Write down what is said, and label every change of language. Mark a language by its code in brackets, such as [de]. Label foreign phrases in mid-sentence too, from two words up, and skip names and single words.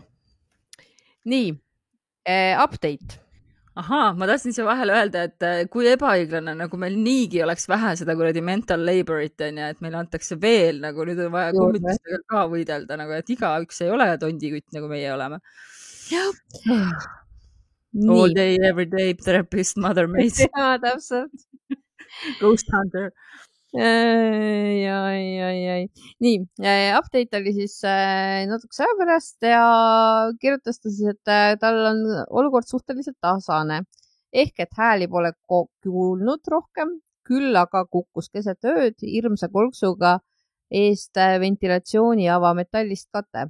[et] Nii, update. Ahaa, ma tahtsin siia vahele öelda, et kui ebaõiglane, nagu meil niigi oleks vähe seda kuradi mental laborit, et meil antakse veel, nagu nüüd on vaja kummitustega ka võidelda, nagu, et igaüks ei ole tondikütt, nagu meie oleme. [en] All day, every day, therapist, mother maid. [et] Ja, täpselt. [en] Ghost hunter. [et] Nii, update oli siis natukese aja pärast ja kirjutas ta siis, et tal on olukord suhteliselt tasane. Ehk, et hääli pole kuulnud rohkem, küll aga kukkus keset ööd hirmsa kolksuga eest ventilatsiooni avametallist kate.